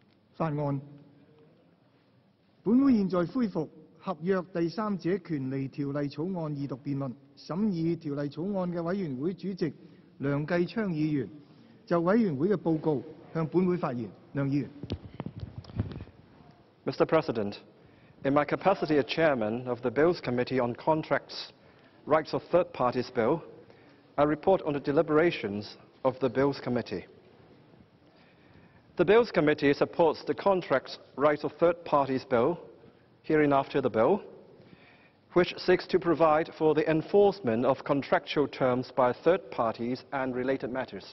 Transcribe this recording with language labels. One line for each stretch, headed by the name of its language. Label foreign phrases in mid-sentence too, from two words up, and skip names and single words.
Cantonese: 法案。本會現在恢復合約第三者權利條例草案二讀辯論。審議條例草案嘅委員會主席梁繼昌議員就委員會嘅報告向本會發言。梁議員。
English: Mr. President, in my capacity as Chairman of the Bills Committee on Contracts, Rights of Third Parties Bill, I report on the deliberations of the Bills Committee. The Bills Committee supports the Contracts, Rights of Third Parties Bill, hereinafter the bill, which seeks to provide for the enforcement of contractual terms by third parties and related matters.